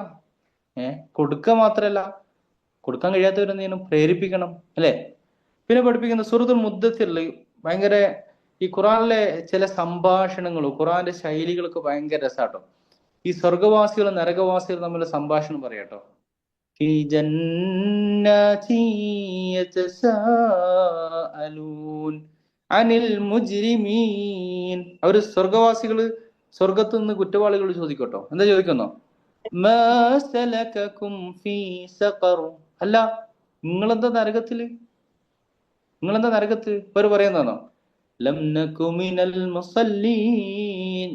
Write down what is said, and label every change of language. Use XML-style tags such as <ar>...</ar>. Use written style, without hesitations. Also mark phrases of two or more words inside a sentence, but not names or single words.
<ml>കൊടുക്കുക മാത്രല്ല, കൊടുക്കാൻ കഴിയാത്തവരെന്ത് ചെയ്യണം? പ്രേരിപ്പിക്കണം അല്ലെ. പിന്നെ പഠിപ്പിക്കുന്ന സൂറത്തുൽ മുദ്ദസ്സിറിൽ ഭയങ്കര ഈ ഖുറാനിലെ ചില സംഭാഷണങ്ങളും ഖുറാന്റെ ശൈലികളൊക്കെ ഭയങ്കര രസാട്ടോ. ഈ സ്വർഗവാസികളും നരകവാസികളും തമ്മിലുള്ള സംഭാഷണം പറയാട്ടോ.</ml> <ar>في جنات يتساءلون عن المجرمين.</ar> <ml>അവര് സ്വർഗവാസികള് സ്വർഗത്ത് നിന്ന് കുറ്റവാളികൾ ചോദിക്കട്ടോ. എന്താ ചോദിക്കുന്നോ?</ml> <ar>ما سلككم في سقر.</ar> <ml>അല്ല, നിങ്ങളെന്താ നരകത്തില്? ഇവര് പറയുന്നതാണോ?</ml> <ar>لم نك من المصلين.</ar>